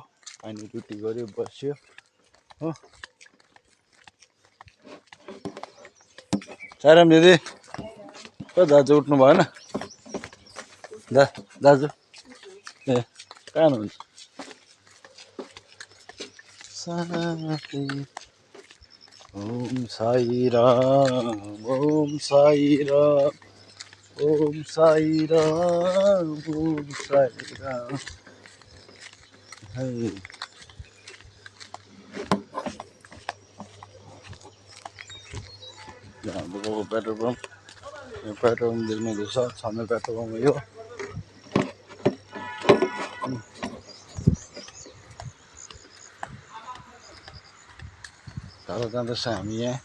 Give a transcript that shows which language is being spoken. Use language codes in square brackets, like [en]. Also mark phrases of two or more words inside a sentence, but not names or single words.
[ne] पानी ड्युटी गऱ्यो बस्यो हो। साइराम दिदी कहाँ दाजु उठ्नु भएन? दाजु ए कहाँ हुनुहुन्छ? साथी ओम साई राम, ओम साई राम, ओम साई राम, ओम साई राम। हाम्रो पेट्रोल पम्प, यो पेट्रोल पम्प देख्नुहुँदैछ, छामे पेट्रोल पम्प हो यो। टाढो जाँदैछ हामी यहाँ।